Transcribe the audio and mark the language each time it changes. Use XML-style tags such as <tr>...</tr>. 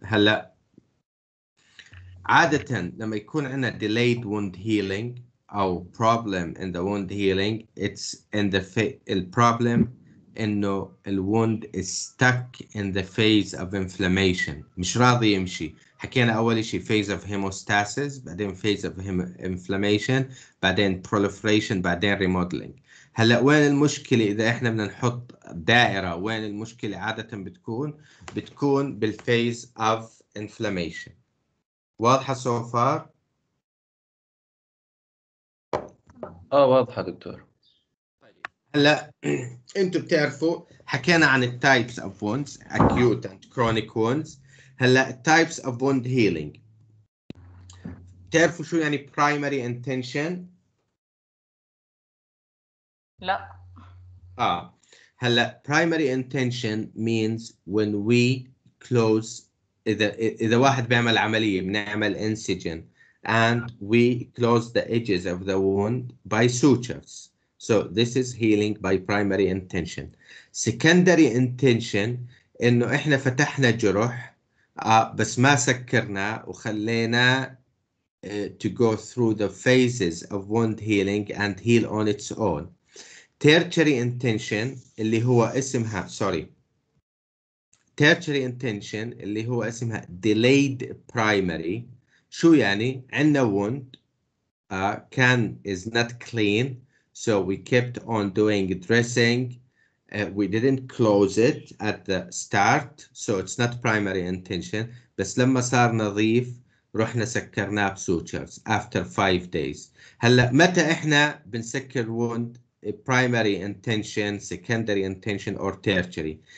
<ar>هلا عادة لما يكون عندنا</ar> <en>delayed wound healing أو problem in the wound healing, it's in the problem إنه الwound is stuck in the phase of inflammation,</en> <ar>مش راضي يمشي.</ar> <en>حكينا أول شيء phase of hemostasis، بعدين phase of inflammation، بعدين proliferation، بعدين remodeling.</en> <ar>هلا وين المشكلة؟ إذا إحنا بدنا نحط دائرة وين المشكلة عادة بتكون بالphase of inflammation. واضحة so far؟ واضحة دكتور. هلا انتم بتعرفوا حكينا عن التايبس اوف wounds acute and chronic wounds. هلا التايبس اوف wound healing بتعرفوا شو يعني primary intention؟ لا.</ar> <en>هلا primary intention means when we close</en> <ar>إذا واحد بيعمل عملية بنعمل</ar> <en>incision and we close the edges of the wound by sutures. So this is healing by primary intention. Secondary intention</en> <ar>إنه إحنا فتحنا جرح بس ما سكرنا وخلينا</ar> <en>to go through the phases of wound healing and heal on its own. Tertiary intention اللي هو اسمها tertiary intention اللي هو اسمها delayed primary.</en> <ar>شو يعني؟ عندنا</ar> <en>wound can is not clean, so we kept on doing dressing. We didn't close it at the start, so it's not primary intention.</en> <ar>بس لما صار نظيف رحنا سكرناه بسوتشرز</ar> <en>after 5 days.</en> <ar>هلا متى احنا بنسكر wound؟</ar> <en>primary intention, secondary intention or tertiary.</en>